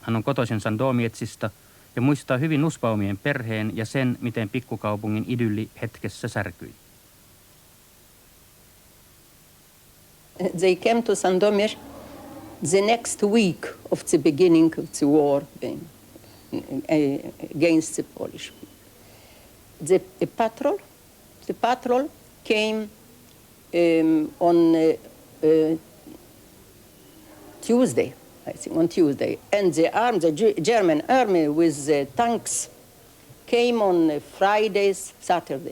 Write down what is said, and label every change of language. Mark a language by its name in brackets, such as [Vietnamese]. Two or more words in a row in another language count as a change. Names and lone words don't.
[Finnish] Hän on kotoisin Sandomietsista ja muistaa hyvin Nussbaumien perheen ja sen, miten pikkukaupungin idylli hetkessä särkyi. [English] They came to Sandomierz the next week of the beginning of the war against the Polish. The patrol came on Tuesday, I think, on Tuesday, and the German army with the tanks came on Friday, Saturday.